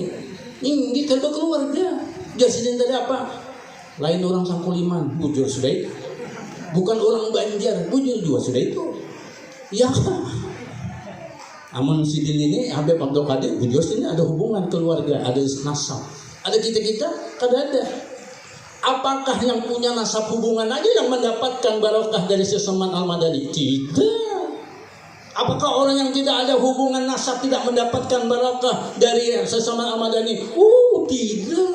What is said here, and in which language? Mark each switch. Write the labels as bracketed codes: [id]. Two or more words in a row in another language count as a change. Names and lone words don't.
[bjn] Ini kada keluarga. Jadi tadi apa? Lain orang Sangkuliman, bujur sudah itu. Bukan orang Banjar, bujur juga sudah itu. [id] Ya. [bjn] Amun sidin ini Habib Abdul Qadir, bujur sini ada hubungan keluarga, ada nasab. Ada kita kada ada. [id] Apakah yang punya nasab hubungan aja yang mendapatkan barokah dari Sesaman Al-Madani? Tidak. Apakah orang yang tidak ada hubungan nasab tidak mendapatkan barokah dari Sesaman Al-Madani? Tidak.